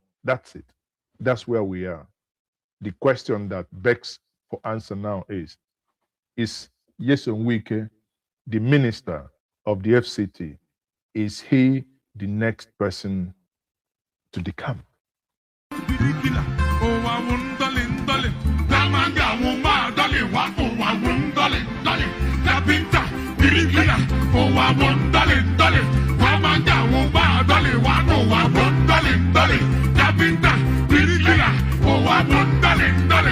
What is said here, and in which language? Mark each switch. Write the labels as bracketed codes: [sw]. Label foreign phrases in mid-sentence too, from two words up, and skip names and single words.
[en] That's it. That's where we are. The question that begs for answer now is Nyesom Wike, the minister of the FCT, is he the next person to decamp? dolly. Namanga wumba dolly, wapu wawun dolly, dolly. Tapinta, diriglia, oh wawun dolly, dolly. Namanga wumba dolly, wapu wawun dolly, dolly. Tapinta, diriglia, oh wawun dolly, dolly.